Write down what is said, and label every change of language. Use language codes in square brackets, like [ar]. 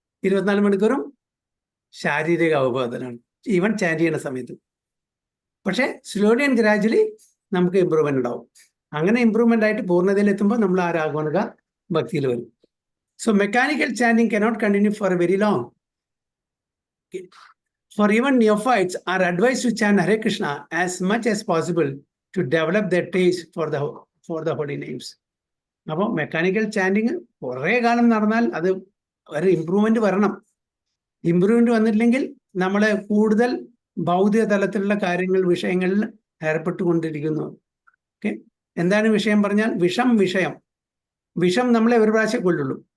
[ml] 24 മണിക്കൂറും ശാരീരിക അവബോധത്തിലാണ്, even chant ചെയ്യുന്ന സമയത്ത്. പക്ഷെ സ്ലോലി ആൻഡ് ഗ്രാജുവലി നമുക്ക് ഇമ്പ്രൂവ്മെന്റ് ഉണ്ടാവും. അങ്ങനെ ഇമ്പ്രൂവ്മെന്റ് ആയിട്ട് പൂർണ്ണതയിൽ എത്തുമ്പോൾ നമ്മൾ ആ രാഗാനുഗ ഭക്തിയിൽ വരും. [en] So mechanical chanting cannot continue for a very long. For even neophytes are advised to chant Hare Krishna as much as possible to develop their taste for the holy names. [ml] അപ്പോൾ mechanical chanting കുറേ കാലം നടന്നാൽ അത് ഒരു improvement വരണം. Improvement വന്നിട്ടില്ലെങ്കിൽ നമ്മളെ കൂടുതൽ ഭൗതിക തലത്തിലുള്ള കാര്യങ്ങൾ വിഷയങ്ങളിൽ ഏർപ്പെട്ടുകൊണ്ടിരിക്കുന്നു. ഓക്കെ, എന്താണ് വിഷയം പറഞ്ഞാൽ വിഷം നമ്മളെ ഒരു പ്രാവശ്യം കൊല്ലുള്ളൂ.